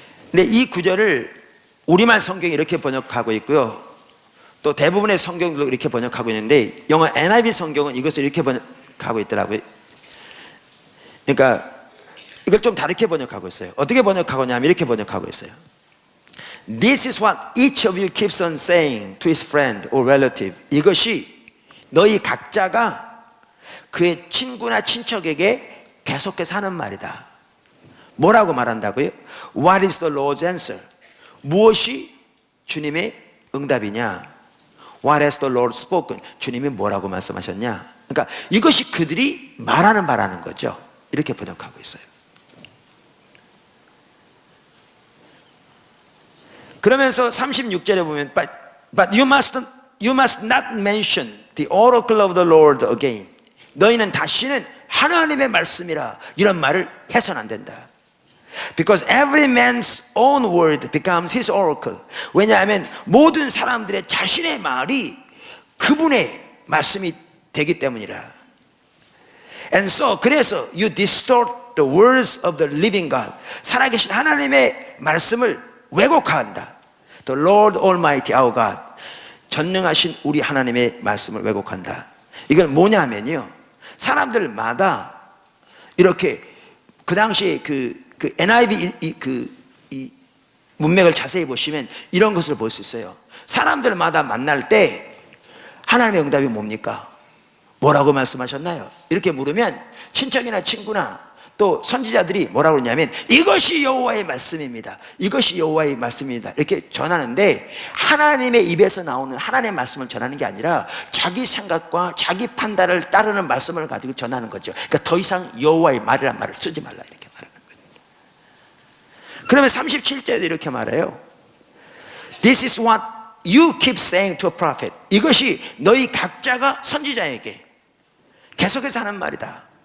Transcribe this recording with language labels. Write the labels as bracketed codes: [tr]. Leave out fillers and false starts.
[ko] 근데 이 구절을 우리말 성경이 이렇게 번역하고 있고요, 또 대부분의 성경도 이렇게 번역하고 있는데 영어 NIV 성경은 이것을 이렇게 번역하고 있더라고요. 그러니까 이걸 좀 다르게 번역하고 있어요. 어떻게 번역하고 있냐면 이렇게 번역하고 있어요. [en] This is what each of you keeps on saying to his friend or relative. [ko] 이것이 너희 각자가 그의 친구나 친척에게 계속해서 하는 말이다. 뭐라고 말한다고요? [en] What is the Lord's answer? [ko] 무엇이 주님의 응답이냐? [en] What has the Lord spoken? [ko] 주님이 뭐라고 말씀하셨냐? 그러니까 이것이 그들이 말하는 바라는 거죠. 이렇게 번역하고 있어요. 그러면서 36절에 보면 [en] But you must not mention the oracle of the Lord again. [ko] 너희는 다시는 하나님의 말씀이라 이런 말을 해서는 안 된다. [en] Because every man's own word becomes his oracle. [ko] 왜냐하면 모든 사람들의 자신의 말이 그분의 말씀이 되기 때문이라. [en] And so [ko] 그래서 [en] you distort the words of the living God. [ko] 살아계신 하나님의 말씀을 왜곡한다. [en] The Lord Almighty our God. [ko] 전능하신 우리 하나님의 말씀을 왜곡한다. 이건 뭐냐면요, 사람들마다 이렇게 그 당시에 그 NIV 이 문맥을 자세히 보시면 이런 것을 볼 수 있어요. 사람들마다 만날 때 하나님의 응답이 뭡니까? 뭐라고 말씀하셨나요? 이렇게 물으면 친척이나 친구나 또 선지자들이 뭐라고 그러냐면 이것이 여호와의 말씀입니다. 이것이 여호와의 말씀입니다. 이렇게 전하는데 하나님의 입에서 나오는 하나님의 말씀을 전하는 게 아니라 자기 생각과 자기 판단을 따르는 말씀을 가지고 전하는 거죠. 그러니까 더 이상 여호와의 말이란 말을 쓰지 말라 이렇게 말하는 거예요. 그러면 37절에도 이렇게 말해요. [en] This is what you keep saying to a prophet. [ko] 이것이 너희 각자가 선지자에게 계속해서 하는 말이다.